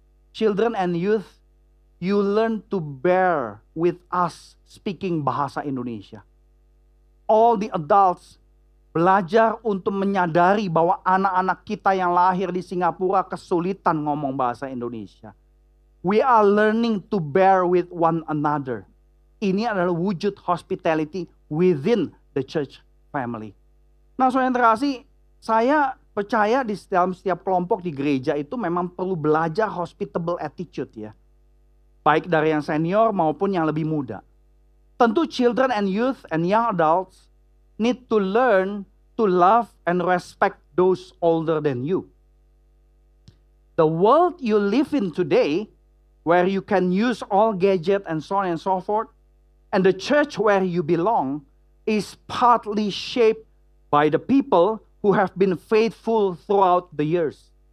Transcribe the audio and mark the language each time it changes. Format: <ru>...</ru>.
<en>Children and youth, you learn to bear with us speaking bahasa Indonesia. All the adults</en> <id>belajar untuk menyadari bahwa anak-anak kita yang lahir di Singapura kesulitan ngomong bahasa Indonesia.</id> <en>We are learning to bear with one another.</en> <id>Ini adalah wujud hospitality</id> <en>within the church family.</en> <id>Nah, saudara yang terkasih, saya percaya di dalam setiap kelompok di gereja itu memang perlu belajar hospitable attitude ya. Baik dari yang senior maupun yang lebih muda.</id> <en>Tentu children and youth and young adults need to learn to love and respect those older than you. The world you live in today, where you can use all gadget and so on and so forth, and the church where you belong is partly shaped by the people who have been faithful throughout the years.</en>